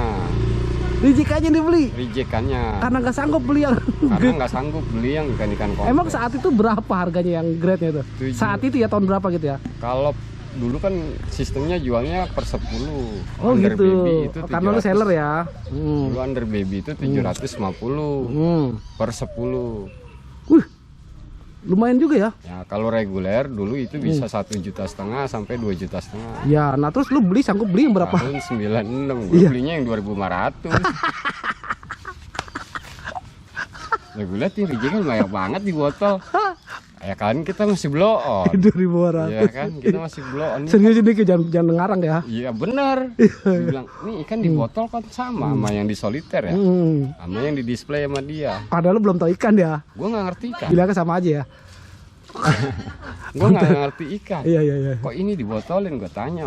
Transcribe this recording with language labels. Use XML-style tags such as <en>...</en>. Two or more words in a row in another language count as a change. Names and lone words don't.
<id>Rijekannya dibeli? Rijekannya. Karena nggak sanggup beli yang Karena nggak sanggup beli yang ikan-ikan konten. Emang saat itu berapa harganya yang grade-nya itu? 7. Saat itu ya tahun berapa gitu ya? Kalau dulu kan sistemnya jualnya per 10. Oh Under gitu. baby itu Karena lu seller ya. Dulu</id> <en>under baby</en> <id>itu 750 per 10. Wih, lumayan juga ya. Ya kalau reguler dulu itu bisa 1,5 juta sampai 2,5 juta. Ya, nah terus lu beli sanggup beli yang berapa? Tahun 96, gue Iya. belinya yang 2.500. Ya gue liat nih rijekan banyak banget di botol. Ya kan kita masih</id> <en>blow on.</en> <id>2.200. Ya kan kita masih</id> <en>blow on.</en> <id>Serius ini jangan ngarang ya. Iya bener. Dia bilang, nih ikan di botol kan sama yang di soliter ya. Sama yang di display sama dia. Padahal lu belum tahu ikan ya. Gue nggak ngerti ikan. Bilangnya sama aja ya. Gue nggak ngerti ikan. Iya. Kok ini dibotolin? Gue tanya,</id>